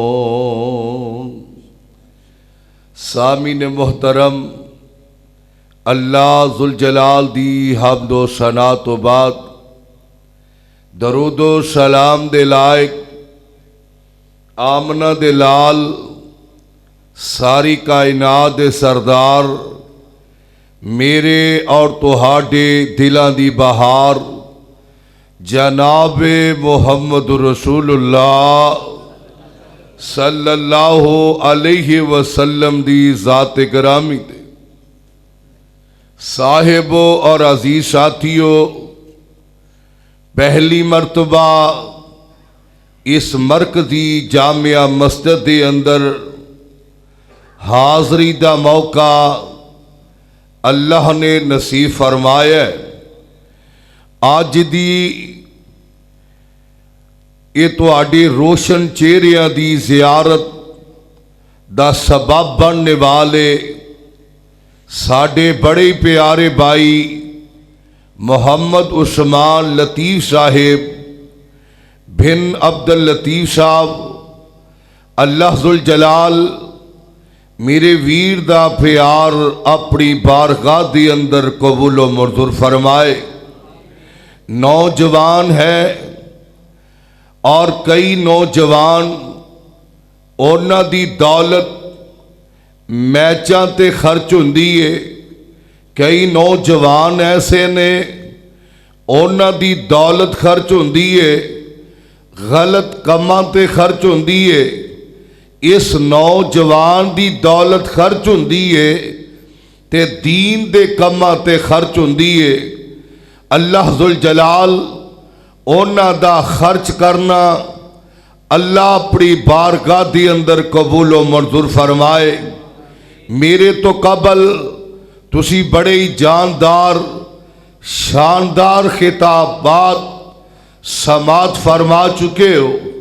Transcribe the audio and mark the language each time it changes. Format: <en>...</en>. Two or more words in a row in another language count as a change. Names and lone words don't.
<pa>سامعین محترم، اللہ ذوالجلال دی حمد و ثنا تو بعد درود و سلام دے لائق آمنہ دے لال ساری کائنات دے سردار میرے اور تہاڈے دلاں دی بہار جناب محمد رسول اللہ</pa> <ar>صلی اللہ علیہ وسلم</ar> <pa>دی ذات گرامی دے صاحبو اور عزیز ساتھیو، پہلی مرتبہ اس مرکزی جامعہ مسجد دے اندر حاضری دا موقع اللہ نے نصیب فرمایا ہے۔ آج دی یہ تواڈے روشن چہریاں دی زیارت دا سبب بننے والے ساڈے بڑے پیارے بھائی محمد عثمان لطیف صاحب بن عبد اللطیف صاحب، اللہ ذوالجلال میرے ویر دا پیار اپنی بارگاہ دی اندر قبول و منظور فرمائے۔ نوجوان ہے اور کئی نوجوان اونا دی دولت میچاں تے خرچ ہوندی ہے، کئی نوجوان ایسے نے اونا دی دولت خرچ ہوندی ہے، غلط کماں تے خرچ ہوندی ہے۔ اس نوجوان دی دولت خرچ ہوندی ہے تے دین دے کماں تے خرچ ہوندی ہے۔ اللہ ذوالجلال اونا دا خرچ کرنا اللہ اپنی بارگاہ دی اندر قبول و منظور فرمائے۔ میرے تو قبل تسی بڑے ہی جاندار شاندار خطابات سماعت فرما چکے ہو۔</pa>